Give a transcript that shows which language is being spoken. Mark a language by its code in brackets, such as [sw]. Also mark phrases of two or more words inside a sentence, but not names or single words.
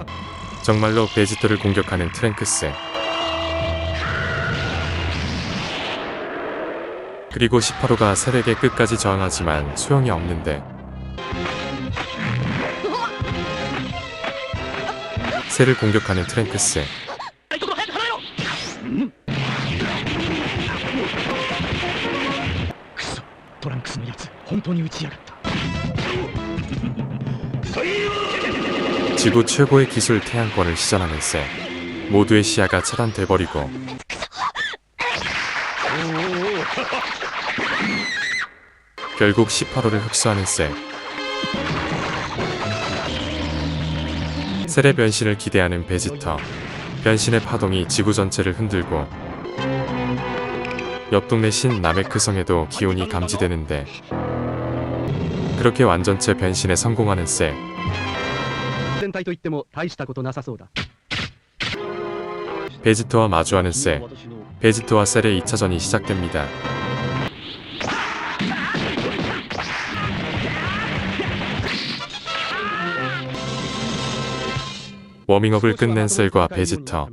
[ko] 정말로 베지터를 공격하는 트랭크스. 그리고 18호가 셀에게 끝까지 저항하지만 소용이 없는데 셀을 공격하는 트랭크스. [ja] トランクスのやつ本当に撃ちやがった [ko] 지구 최고의 기술 태양권을 시전하는 셀. 모두의 시야가 차단돼버리고 결국 18호를 흡수하는 셀. 셀의 변신을 기대하는 베지터. 변신의 파동이 지구 전체를 흔들고 옆 동네 신 나메크성에도 기온이 감지되는데 그렇게 완전체 변신에 성공하는 셀. [ja] 全体といっても大したことなさそうだ [ko] 베지터와 마주하는 셀. 베지터와 셀의 2차전이 시작됩니다. 워밍업을 끝낸 셀과 베지터.